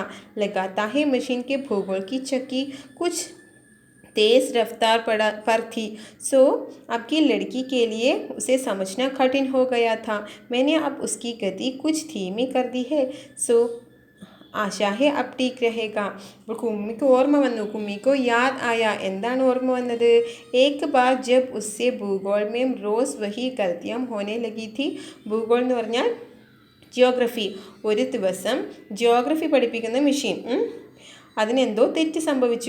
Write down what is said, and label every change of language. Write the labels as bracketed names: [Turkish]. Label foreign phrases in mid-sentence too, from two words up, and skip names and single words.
[Hindi] लगाता है मशीन के भूगोल की चक्की कुछ तेज़ रफ्तार पर थी. सो आपकी लड़की के लिए उसे समझना कठिन हो गया था. मैंने अब उसकी गति कुछ धीमी कर दी है. सो आशा है अब ठीक रहेगा. [Malayalam] അപ്പോൾ കുമ്മിക്ക് ഓർമ്മ വന്നു. [Hindi] कुम्मी को याद आया, [Malayalam] എന്താണ് ഓർമ്മ വന്നത്? [Hindi] एक बार जब उससे भूगोल में रोज़ वही गलतियां होने लगी थी. [Malayalam] ഭൂഗോൾ എന്ന് പറഞ്ഞാൽ ജിയോഗ്രഫി. ഒരു ദിവസം ജിയോഗ്രഫി പഠിപ്പിക്കുന്ന മെഷീൻ, അതിനെന്തോ തെറ്റ് സംഭവിച്ചു.